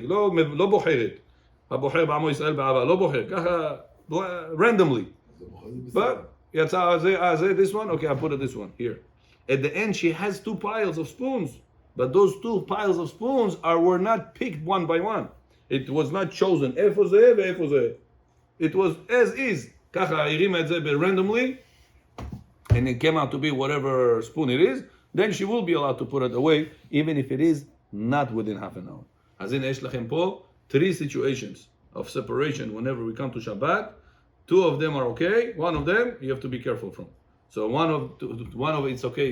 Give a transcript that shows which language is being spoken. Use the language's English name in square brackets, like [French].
[Hebrew] לא בוחרת. הבוחר בעמו ישראל באהבה. לא בוחר. ככה, randomly. [English] But, [Hebrew] יצא זה, [English] this one? Okay, I put it this one, here. At the end, she has 2 piles of spoons. But those 2 piles of spoons were not picked one by one. It was not chosen. [Hebrew] איפה זה ואיפה זה. [English] It was as is. [Hebrew] ככה, הרימה את זה randomly. [English] And it came out to be whatever spoon it is. Then she will be allowed to put it away, even if it is not within half an hour. [Hebrew] אז הנה יש לכם פה [English] 3 situations of separation whenever we come to Shabbat. 2 of them are okay. 1 of them you have to be careful from. So one of it's okay.